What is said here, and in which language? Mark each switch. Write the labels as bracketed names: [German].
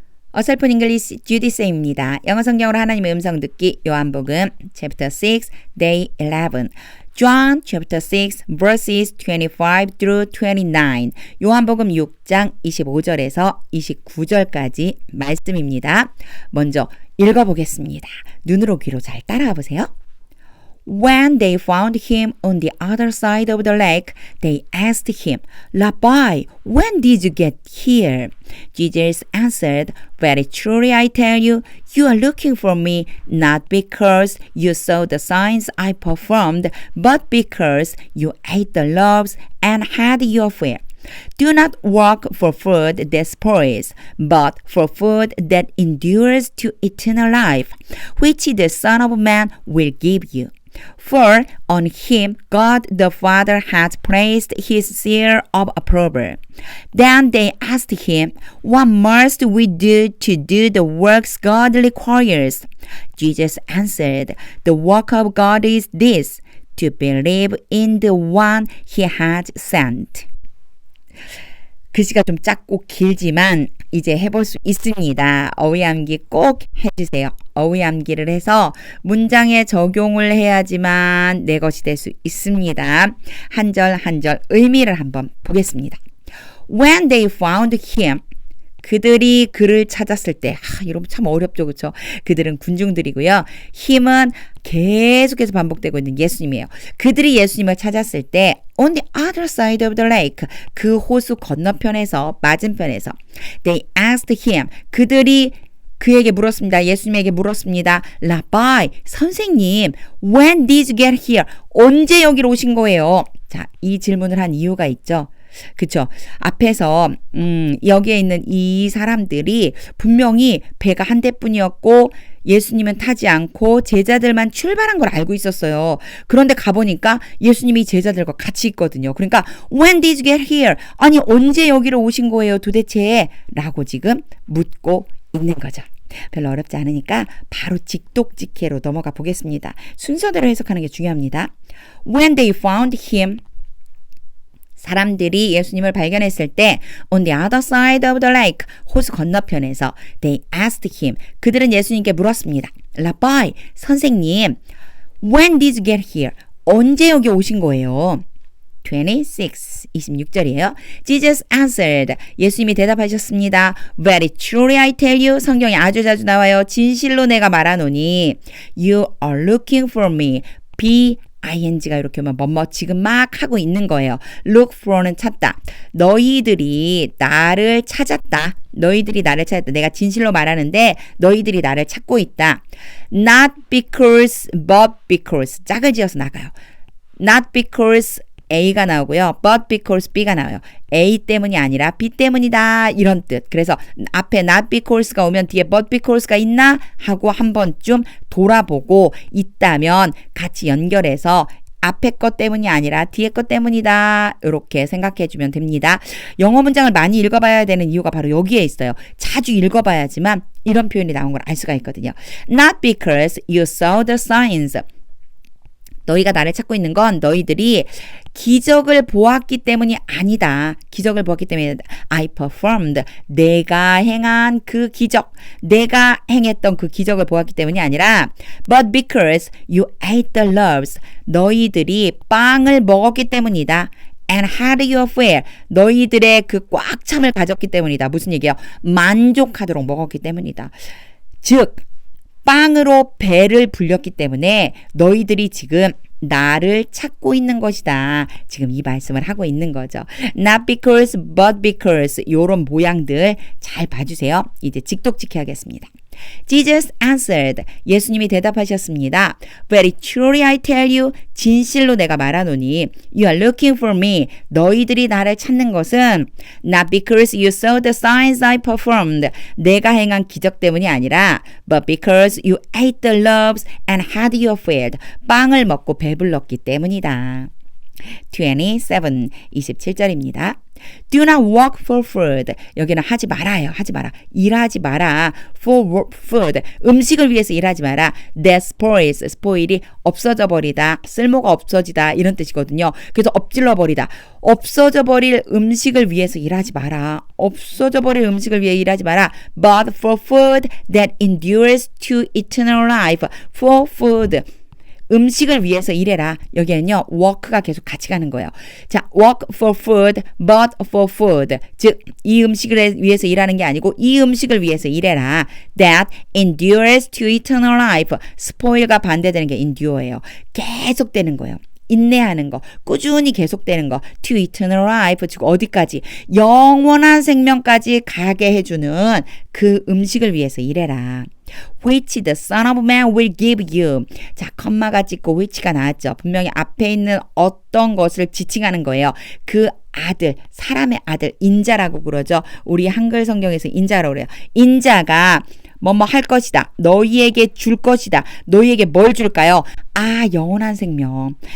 [Korean] 어설픈 잉글리시 주디쌤입니다. 영어 성경으로 하나님의 음성 듣기 요한복음 [English] chapter 6 day 11 John chapter 6 verses 25 through 29 [Korean] 요한복음 6장 25절에서 29절까지 말씀입니다. 먼저 읽어보겠습니다. 눈으로 귀로 잘 따라와 보세요. [English] When they found him on the other side of the lake, they asked him, Rabbi, when did you get here? Jesus answered, Very truly I tell you, you are looking for me not because you saw the signs I performed, but because you ate the loaves and had your fill. Do not work for food that spoils, but for food that endures to eternal life, which the Son of Man will give you. For on him God the Father has placed his seal of approval. Then they asked him, What must we do to do the works God requires? Jesus answered, The work of God is this, to believe in the one he has sent. [Korean] 글씨가 좀 작고 길지만 이제 해볼 수 있습니다. 어휘암기 꼭 해주세요. 어휘암기를 해서 문장에 적용을 해야지만 내 것이 될 수 있습니다. 한 절 한 절 의미를 한번 보겠습니다. [English] When they found him, [Korean] 그들이 그를 찾았을 때, 이러면 참 어렵죠, 그렇죠? 그들은 군중들이고요. 힘은 계속해서 반복되고 있는 예수님이에요. 그들이 예수님을 찾았을 때 [English] on the other side of the lake, [Korean] 그 호수 건너편에서, 맞은편에서 [English] they asked him, [Korean] 그들이 그에게 물었습니다. 예수님에게 물었습니다. [English] Rabbi, [Korean] 선생님, [English] when did you get here? [Korean] 언제 여기로 오신 거예요? 자, 이 질문을 한 이유가 있죠. 그쵸. 앞에서 여기에 있는 이 사람들이 분명히 배가 한 대뿐이었고 예수님은 타지 않고 제자들만 출발한 걸 알고 있었어요. 그런데 가보니까 예수님이 제자들과 같이 있거든요. 그러니까 [English] When did you get here? [Korean] 아니 언제 여기로 오신 거예요 도대체? 라고 지금 묻고 있는 거죠. 별로 어렵지 않으니까 바로 직독직해로 넘어가 보겠습니다. 순서대로 해석하는 게 중요합니다. [English] When they found him, [Korean] 사람들이 예수님을 발견했을 때 [English] on the other side of the lake, [Korean] 호수 건너편에서 [English] they asked him, [Korean] 그들은 예수님께 물었습니다. [English] Rabbi, [Korean] 선생님, [English] when did you get here? [Korean] 언제 여기 오신 거예요? 26절이에요. [English] Jesus answered, [Korean] 예수님이 대답하셨습니다. [English] Very truly I tell you, [Korean] 성경에 아주 자주 나와요. 진실로 내가 말하노니 [English] You are looking for me. [Korean] ing가 이렇게 오면 뭐뭐 지금 막 하고 있는 거예요. [English] Look for [Korean] 는 찾다. 너희들이 나를 찾았다. 너희들이 나를 찾았다. 내가 진실로 말하는데 너희들이 나를 찾고 있다. [English] Not because, but because. [Korean] 짝을 지어서 나가요. [English] Not because [Korean] A가 나오고요. [English] But because [Korean] B가 나와요. A 때문이 아니라 B 때문이다. 이런 뜻. 그래서 앞에 [English] not because [Korean] 가 오면 뒤에 [English] but because [Korean] 가 있나? 하고 한 번쯤 돌아보고 있다면 같이 연결해서 앞에 것 때문이 아니라 뒤에 것 때문이다. 이렇게 생각해 주면 됩니다. 영어 문장을 많이 읽어봐야 되는 이유가 바로 여기에 있어요. 자주 읽어봐야지만 이런 표현이 나온 걸 알 수가 있거든요. [English] Not because you saw the signs. [Korean] 너희가 나를 찾고 있는 건 너희들이 기적을 보았기 때문이 아니다. 기적을 보았기 때문에 [English] I performed. [Korean] 내가 행한 그 기적. 내가 행했던 그 기적을 보았기 때문이 아니라 [English] but because you ate the loaves. [Korean] 너희들이 빵을 먹었기 때문이다. [English] and had your fill. [Korean] 너희들의 그 꽉 참을 가졌기 때문이다. 무슨 얘기예요? 만족하도록 먹었기 때문이다. 즉 빵으로 배를 불렸기 때문에 너희들이 지금 나를 찾고 있는 것이다. 지금 이 말씀을 하고 있는 거죠. [English] Not because, but because. [Korean] 요런 모양들 잘 봐주세요. 이제 직독직해 하겠습니다. [English] Jesus answered. [Korean] 예수님이 대답하셨습니다. [English] Very truly I tell you. [Korean] 진실로 내가 말하노니 [English] You are looking for me. [Korean] 너희들이 나를 찾는 것은 [English] Not because you saw the signs I performed. [Korean] 내가 행한 기적 때문이 아니라 [English] But because you ate the loaves and had your fill. [Korean] 빵을 먹고 배불렀기 때문이다. 27, 27절입니다. [English] Do not work for food. [Korean] 여기는 하지 말아요. 하지 마라. 일하지 마라. [English] For food. [Korean] 음식을 위해서 일하지 마라. [English] That spoils. [Korean] spoil이 없어져 버리다. 쓸모가 없어지다. 이런 뜻이거든요. 그래서 엎질러 버리다. 없어져 버릴 음식을 위해서 일하지 마라. 없어져 버릴 음식을 위해 일하지 마라. [English] But for food that endures to eternal life. For food. [Korean] 음식을 위해서 일해라. 여기에는요, work가 계속 같이 가는 거예요. [English] 자, work for food, but for food. [Korean] 즉, 이 음식을 위해서 일하는 게 아니고 이 음식을 위해서 일해라. [English] That endures to eternal life. [Korean] spoil과 반대되는 게 endure예요. 계속되는 거예요. 인내하는 거, 꾸준히 계속되는 거, [English] to eternal life, [Korean] 즉 어디까지? 영원한 생명까지 가게 해주는 그 음식을 위해서 일해라. [English] Which the Son of Man will give you. [Korean] 자, 컴마가 찍고 which가 나왔죠. 분명히 앞에 있는 어떤 것을 지칭하는 거예요. 그 아들, 사람의 아들, 인자라고 그러죠. 우리 한글 성경에서 인자라고 그래요. 인자가 뭐뭐 할 것이다. 너희에게 줄 것이다. 너희에게 뭘 줄까요? 아, 영원한 생명.